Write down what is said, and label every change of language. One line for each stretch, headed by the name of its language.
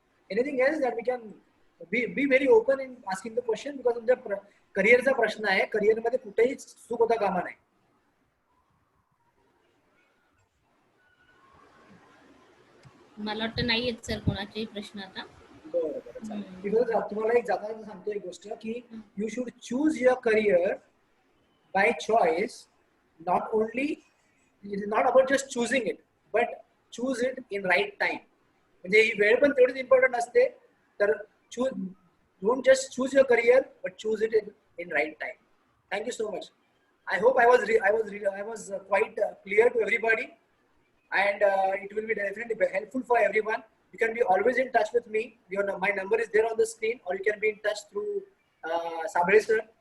English: anything else that we can be very open in asking the question, because
Marathi: तुमच्या करिअरचा प्रश्न आहे, करिअरमध्ये कुठेही चूक होता कामा नाही. मला वाटतं नाही आहेत सर कोणाचे प्रश्न आता. बरं चालेल. तुम्हाला एक जाताना सांगतो एक गोष्ट की
English: You should choose your career by choice, not only, it is not about just choosing it, but choose it in right time.
Marathi: म्हणजे ही वेळ पण तेवढीच इम्पॉर्टंट असते.
English: तर don't just choose your career but choose it in right time. Thank you so much. I hope I was quite clear to everybody, and it will be definitely helpful for everyone. You can be always in touch with me. My number is there on the screen, or you can be in touch through Sabri sir.